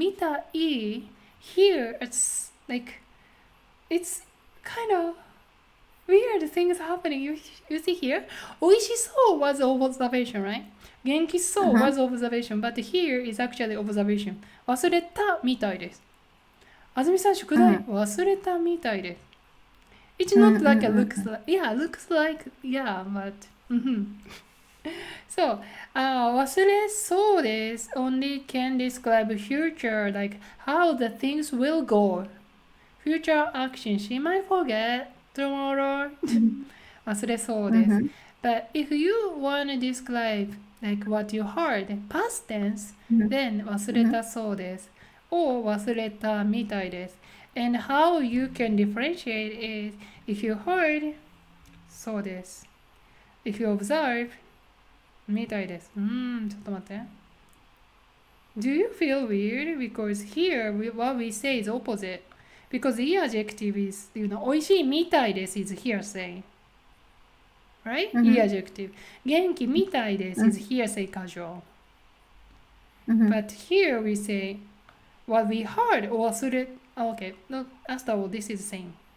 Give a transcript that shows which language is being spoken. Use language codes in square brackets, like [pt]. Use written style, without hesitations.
[en] みたい here it's like it's kind of weird things happening. You see here, おいしそう was observation, right? 元気そう was observation, but here is actually observation. [ja] 忘れたみたいです。あずみさん、宿題忘れたみたいです。 [en] It's not like a looks like, yeah, looks like, yeah, but, So, [ja] 忘れそうです [en] only can describe future, like how the things will go. Future action, she might forget tomorrow. [ja] 忘れそうです。 [en] But if you want to describe like what you heard, past tense, then [ja] 忘れたそうです。 or 忘れたみたいです。 [en] And how you can differentiate is if you heard そうです。 If you observe みたいです。 [ja] ちょっと待って。 [en] Do you feel weird? Because here what we say is opposite. Because the adjective is, [ja] おいしいみたいです [en] is hearsay. Right? E adjective. [ja] 元気みたいです [en] is hearsay casual. But here we say what we heard 忘れ Okay, no, after all, this is same.